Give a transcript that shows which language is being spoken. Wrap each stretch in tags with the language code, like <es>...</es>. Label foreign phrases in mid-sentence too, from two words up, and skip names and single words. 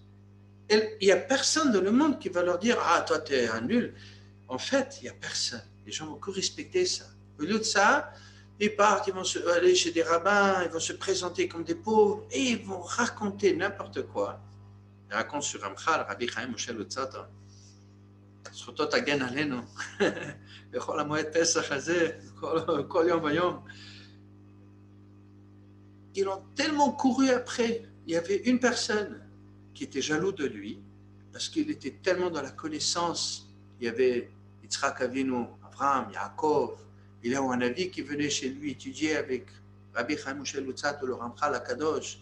<fr>Et il n'y a personne dans le monde qui va leur dire, ah, toi, tu es un nul. En fait, il n'y a personne. Les gens vont que respecter ça. Au lieu de ça, ils partent, ils vont aller chez des rabbins, ils vont se présenter comme des pauvres et ils vont raconter n'importe quoi. Ils racontent sur Ramchal, Rabbi Chaim Moshe Lutzata.</fr> <he>זכותו תגן עלינו בכל המועד פסח הזה, כל יום ויום.</he> <fr>Ils ont tellement couru après. Il y avait une personne qui était jaloux de lui parce qu'il était tellement dans la connaissance. Il y avait Yitzhak Avinu, Abraham, Yaakov. Il y a un avis qui venait chez lui étudier avec Rabbi Chaim Moshe Lutzat, le Ramchal Akadosh.</fr>